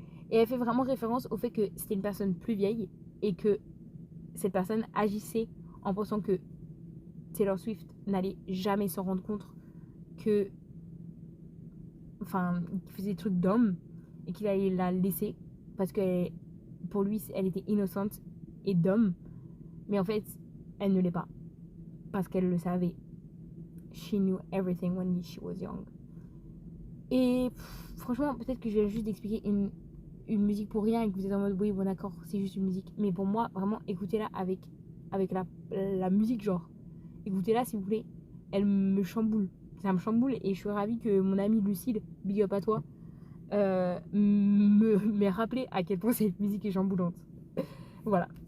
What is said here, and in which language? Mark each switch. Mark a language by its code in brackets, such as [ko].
[fr] Et elle fait vraiment référence au fait que c'était une personne plus vieille et que cette personne agissait en pensant que Taylor Swift n'allait jamais s'en rendre compte qu'il faisait des trucs d'homme et qu'il allait la laisser parce que pour lui, elle était innocente et d'homme. Mais en fait, elle ne l'est pas parce qu'elle le savait. [en] She knew everything when she was young. [fr] Et franchement, peut-être que je viens juste d'expliquer une musique pour rien et que vous êtes en mode oui, bon d'accord, c'est juste une musique. Mais pour moi, vraiment, écoutez-la avec la musique, genre. Écoutez-la s'il vous plaît. Elle me chamboule. Ça me chamboule et je suis ravie que mon amie Lucille, big up à toi, m'ait rappelé à quel point cette musique est chamboulante. Voilà.